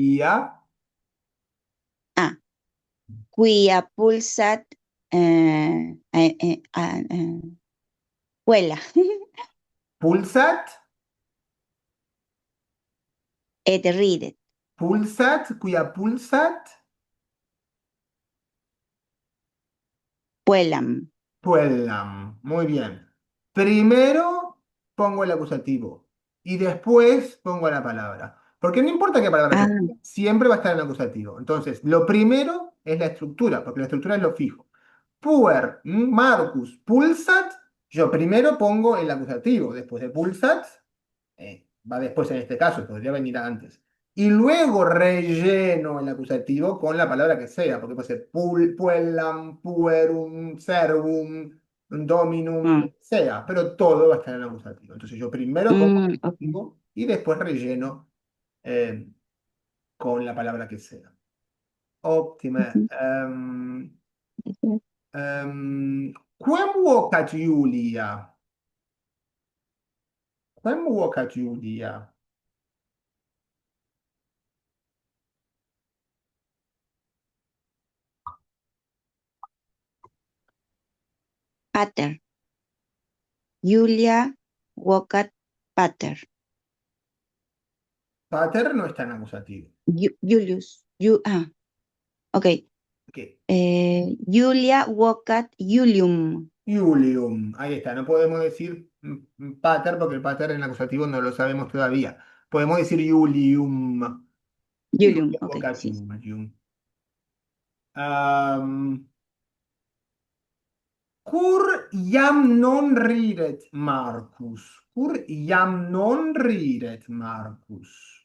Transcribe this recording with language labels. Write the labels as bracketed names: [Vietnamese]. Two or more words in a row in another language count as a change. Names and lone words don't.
[Latin] Quia pulsat vuela. Pulsat? Et ridet. Pulsat, quia pulsat? Puellam. Puellam. [Spanish] Muy bien. Primero pongo el acusativo y después pongo la palabra. Porque no importa qué palabra sea, siempre va a estar en el acusativo. Entonces, lo primero es la estructura, porque la estructura es lo fijo. [Latin] Puer, Marcus, pulsat. [Spanish] Yo primero pongo el acusativo, después de pulsat, va después en este caso, podría venir antes. Y luego relleno el acusativo con la palabra que sea, porque puede ser [Latin] puellam, puerum, servum, dominum, [Spanish] sea, pero todo va a estar en el acusativo. Entonces yo primero pongo el acusativo y después relleno con la palabra que sea. Óptima. [Latin] Quem vocat Julia? Quem vocat Julia? Pater. Julia vocat pater. [Spanish] Pater no está en acusativo. [Latin] Julius. Ok. Julia vocat Julium. Julium. [Spanish] Ahí está. No podemos decir pater porque el pater en acusativo no lo sabemos todavía. Podemos decir Julium. Julium, ok. Vocat Sí. Julium. [Latin] Cur iam non ridet Marcus? Cur iam non ridet Marcus?